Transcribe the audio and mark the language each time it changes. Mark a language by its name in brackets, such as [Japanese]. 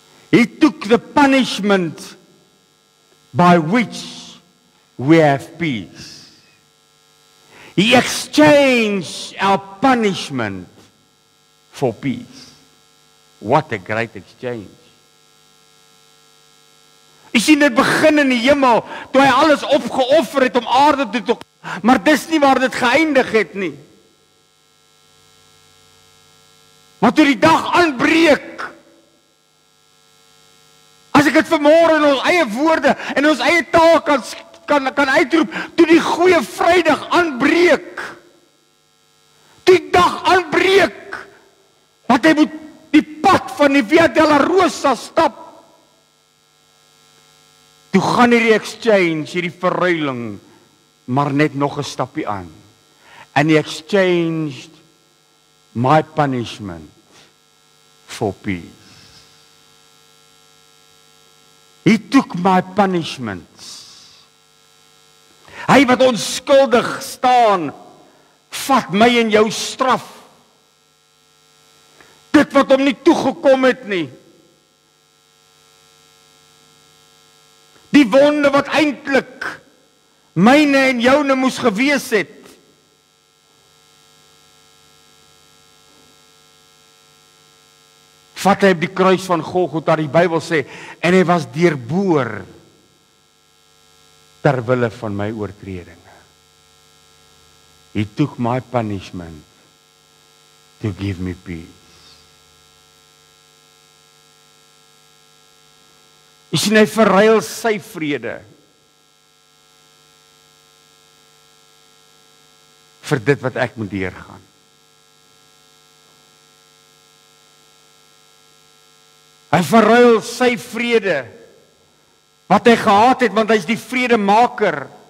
[English] He took the punishment by which we have peace. He exchanged our punishment for peace. What a great exchange. [Afrikaans] Jy sien dit begin in die hemel, toe hy alles opgeoffer het om aarde toe te kom, maar dis nie waar dit geëindig het nie. Maar toe die dag aanbreek, as ek dit vanmôre in ons eie woorde en ons eie taal kan uitroep, toe die goeie Vrydag aanbreek, toe die dag aanbreek, wat hy moet die pad van die Via Dolorosa stap, toe gaan hierdie exchange, hierdie verruiling, maar net nog 'n stappie aan. [English] And he exchanged my punishment for peace. He took my punishments. [Afrikaans] Hy wat onskuldig staan, vat my en jou straf. Dit wat hom nie toegekom het nie. Die wonde wat eintlik myne en joune moes gewees het. Vat hy op die kruis van Golgotha, die Bybel sê, en hy was deurboor ter wille van my oortredinge. [English] He took my punishment to give me peace. [Afrikaans] Jy sien, hy verruil sy vrede vir dit wat ek moet deurgaan. Hy verruil sy vrede wat hy gehad het, want hy is die vredemaker.